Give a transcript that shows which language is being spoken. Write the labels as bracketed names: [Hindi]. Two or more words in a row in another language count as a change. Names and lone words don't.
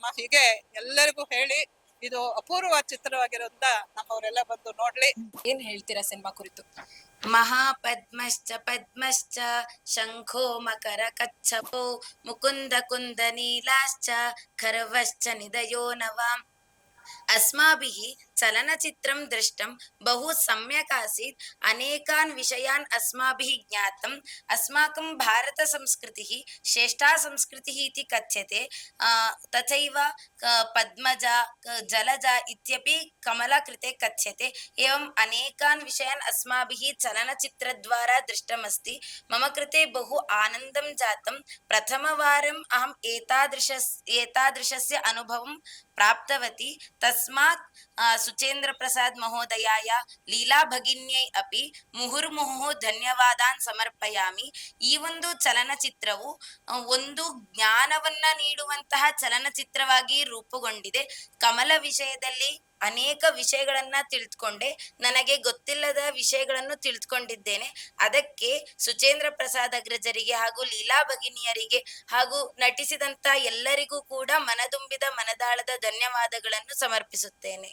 [Kannada] ಹೀಗೆ ಎಲ್ಲರಿಗೂ ಹೇಳಿ, ಇದು ಅಪೂರ್ವ ಚಿತ್ರವಾಗಿರೋದ್ರಿಂದ ನಮ್ಮವರೆಲ್ಲ ಬಂದು ನೋಡ್ಲಿ. ಏನ್ ಹೇಳ್ತೀರಾ ಸಿನಿಮಾ ಕುರಿತು? [Sanskrit] ಮಹಾಪದ್ಮಶ್ಚ ಪದ್ಮಶ್ಚ ಶಂಖೋ ಮಕರ ಕಚ್ಚಪೋ ಮುಕುಂದ ಕುಂದ ನೀಲಾಶ್ಚ ಖರ್ವಶ್ಚ ನಿಧಯೋ ನವಾಂ. अस्माभिः चलनचित्रं दृष्टं बहु सम्यक् आसीत्. अनेकान् विषयान् अस्माभिः ज्ञातम्. अस्माकं भारतसंस्कृतिः श्रेष्ठा संस्कृतिः इति कथ्यते. तथैव पद्मजा जलजा इत्यपि कमला कृते कथ्यते. एवम् अनेकान् विषयान् अस्माभिः चलनचित्रद्वारा दृष्टमस्ति. मम कृते बहु आनन्दं जातं. प्रथमवारम् अहम् एतादृशस्य अनुभवं प्राप्तवती. तस्मात् सुचेन्द्र प्रसाद महोदयाय ಲೀಲಾ ಭಗಿನ್ಯೈ ಅಪಿ ಮುಹುರ್ಮುಹುಃ ಧನ್ಯವಾದಾನ್ ಸಮರ್ಪಯಾಮಿ. [Kannada] ಈ ಒಂದು ಚಲನಚಿತ್ರವು ಒಂದು ಜ್ಞಾನವನ್ನ ನೀಡುವಂತಹ ಚಲನಚಿತ್ರವಾಗಿ ರೂಪುಗೊಂಡಿದೆ. ಕಮಲ ವಿಷಯದಲ್ಲಿ ಅನೇಕ ವಿಷಯಗಳನ್ನ ತಿಳಿದುಕೊಂಡೆ. ನನಗೆ ಗೊತ್ತಿಲ್ಲದ ವಿಷಯಗಳನ್ನು ತಿಳಿದುಕೊಂಡಿದ್ದೇನೆ. ಅದಕ್ಕೆ ಸುಚೇಂದ್ರ ಪ್ರಸಾದ್ ಅಗ್ರಜರಿಗೆ ಹಾಗೂ ಲೀಲಾ ಭಗಿನಿಯರಿಗೆ ಹಾಗೂ ನಟಿಸಿದಂತ ಎಲ್ಲರಿಗೂ ಕೂಡ ಮನದುಂಬಿದ ಮನದಾಳದ ಧನ್ಯವಾದಗಳನ್ನು ಸಮರ್ಪಿಸುತ್ತೇನೆ.